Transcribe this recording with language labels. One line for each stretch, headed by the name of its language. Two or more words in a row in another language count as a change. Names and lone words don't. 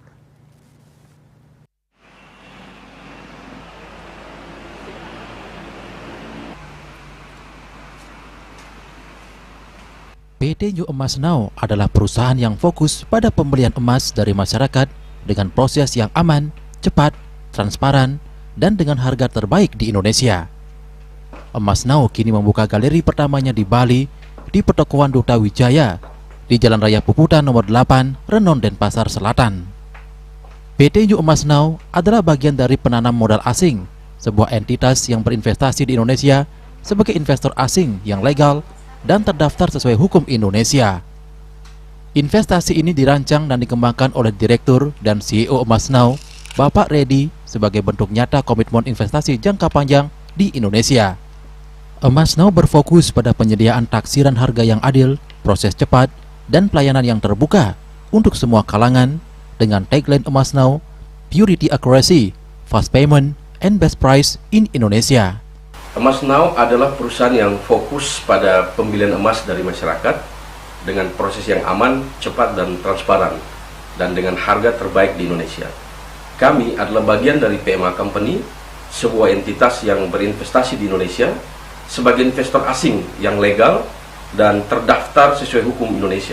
Indonesian: PT New Emas Now adalah perusahaan yang fokus pada pembelian emas dari masyarakat dengan proses yang aman, cepat, transparan, dan dengan harga terbaik di Indonesia. Emas Now kini membuka galeri pertamanya di Bali, di Pertokoan Duta Wijaya, di Jalan Raya Puputan nomor 8, Renon, Denpasar Selatan. PT New Emas Now adalah bagian dari penanam modal asing, sebuah entitas yang berinvestasi di Indonesia sebagai investor asing yang legal dan terdaftar sesuai hukum Indonesia. Investasi ini dirancang dan dikembangkan oleh Direktur dan CEO Emas Now, Bapak Reddy, sebagai bentuk nyata komitmen investasi jangka panjang di Indonesia. Emas Now berfokus pada penyediaan taksiran harga yang adil, proses cepat, dan pelayanan yang terbuka untuk semua kalangan dengan tagline Emas Now,
English: Purity Accuracy, Fast Payment, and Best Price in Indonesia.
Indonesian: Emas Now adalah perusahaan yang fokus pada pembelian emas dari masyarakat dengan proses yang aman, cepat, dan transparan, dan dengan harga terbaik di Indonesia. Kami adalah bagian dari PMA Company, sebuah entitas yang berinvestasi di Indonesia sebagai investor asing yang legal dan terdaftar sesuai hukum Indonesia.